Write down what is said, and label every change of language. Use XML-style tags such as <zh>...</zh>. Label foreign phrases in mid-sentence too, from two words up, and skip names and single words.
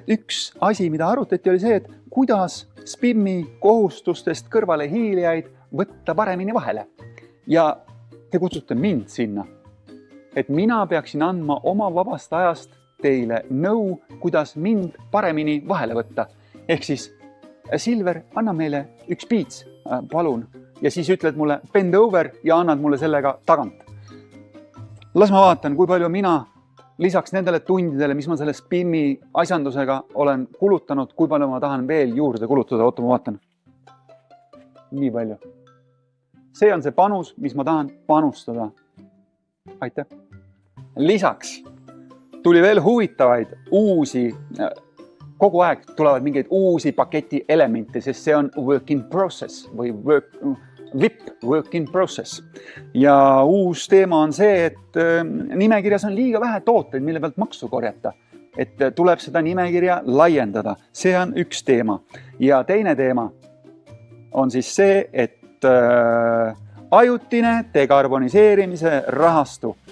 <et>Et üks asi, mida arutati, oli see, et kuidas spimmi kohustustest kõrvale hiilijaid võtta paremini vahele. Ja te kutsute mind sinna, et mina peaksin andma oma vabast ajast teile nõu, kuidas mind paremini vahele võtta. Ehk siis, Silver, anna meile üks piits, palun. Ja siis ütled mulle</et> <en>bend over</en> <et>ja annad mulle sellega tagant. Las ma vaatan, kui palju mina lisaks nendele tundidele, mis ma selle spimmi asjandusega olen kulutanud, kui palju ma tahan veel juurde kulutada. Oota, ma vaatan. Nii palju. See on see panus, mis ma tahan panustada. Aitäh. Lisaks tuli veel huvitavaid uusi, kogu aeg tulevad mingeid uusi paketi elemente, sest see on</et> <en>work in process</en> <et>või</et> <en>work in process.</en> <et>Ja uus teema on see, et nimekirjas on liiga vähe tooteid, mille pealt maksu korjata. Et tuleb seda nimekirja laiendada. See on üks teema. Ja teine teema on siis see, et ajutine dekarboniseerimise rahastu.</et>